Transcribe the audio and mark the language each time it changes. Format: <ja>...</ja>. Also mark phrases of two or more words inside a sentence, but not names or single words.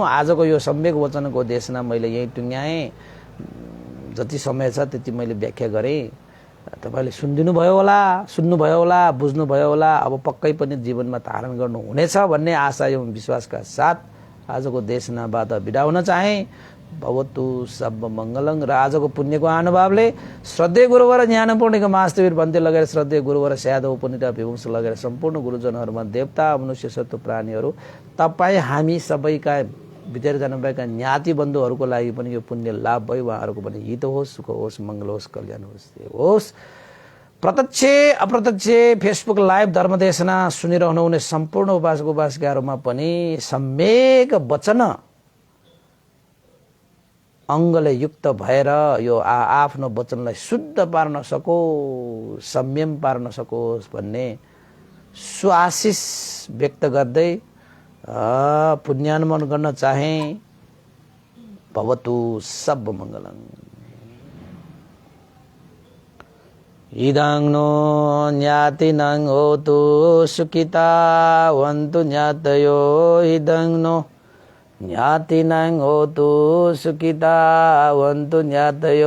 <ne>आजको यो सम्यक वचनको देशना मैले यही टुङ्ग्याएँ। जति समय छ त्यति मैले व्याख्या गरेँ। तपाईले सुनिदिनुभयो होला, सुन्नुभयो होला, बुझ्नुभयो होला। अब पक्कै पनि जीवनमा धारण गर्नु हुनेछ भन्ने आशा एवं विश्वासका साथ आजको देशनाबाट बिदा हुन चाहे।</ne> <pi>भवतु सब मङ्गलं।</pi> <ne>र आजको पुण्यको अनुभावले श्रद्धेय गुरुवर ज्ञानपूर्णिका महास्तवीर भन्ते लगाएर श्रद्धेय गुरुवर स्यादव पुनिता विवंश लगाएर सम्पूर्ण गुरुजनहरूमा देवता मनुष्य सत्व प्राणीहरू तपाईँ हामी सबैका भित्र जानुभएका ज्ञाति बन्धुहरूको लागि पनि यो पुण्य लाभ भयो। उहाँहरूको पनि हित होस्, सुख होस्, मङ्गल होस्, कल्याण होस्। प्रत्यक्ष अप्रत्यक्ष फेसबुक लाइभ धर्मदेशना सुनिरहनुहुने सम्पूर्ण उपासक उपासिकाहरूमा पनि सम्यक वचन अङ्गले युक्त भएर यो आफ्नो वचनलाई शुद्ध पार्न सकोस्, संयम पार्न सकोस् भन्ने सुआशिष व्यक्त गर्दै पुण्यानुमोदन गर्न चाहे।</ne> <pi>भवतु सब मङ्गलं। इदं नो ज्ञातिनं होतु सुखिता वन्तु ज्ञातयो। इदं नो ज्ञातिनं होतु सुखिता वन्तु ज्ञातयो।</pi>